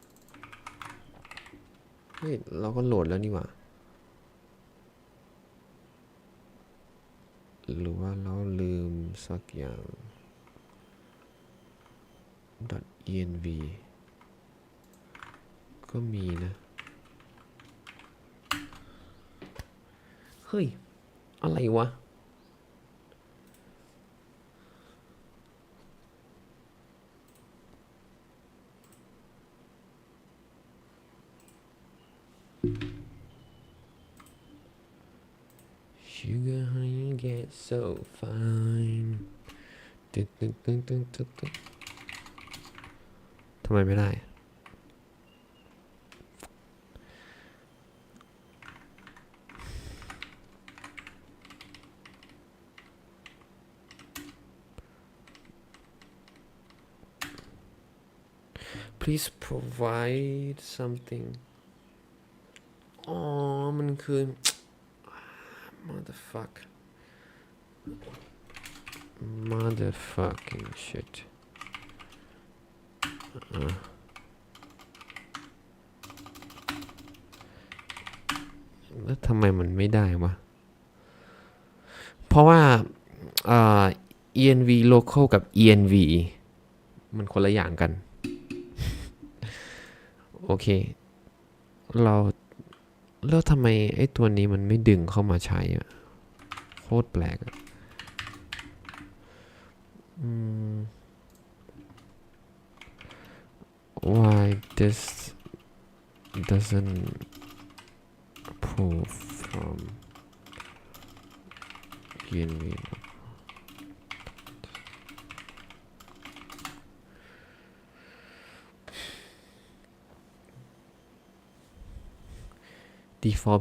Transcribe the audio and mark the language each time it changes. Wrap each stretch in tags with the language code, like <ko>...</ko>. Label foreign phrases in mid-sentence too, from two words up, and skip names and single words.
<th>เฮ้ยเราก็โหลดแล้วนี่หว่าหรือว่าเราลืมสักอย่าง .env ก็มีนะเฮ้ยอะไรวะ</th> <en>Sugar how you get so fine</en> <th>ทำไมไม่ได้</th> <en>Please provide something</en> <th>มันคือ</th> <en>motherfucking shit</en> <th>แล้วทำไมมันไม่ได้วะเพราะว่า</th> <en>env local</en> <th>กับ env มันคนละอย่างกัน โอเคแล้วทำไมไอ้ตัวนี้มันไม่ดึงเข้ามาใช้อะโคตรแปลกอะ</th> <en>why this doesn't pull from env default</en>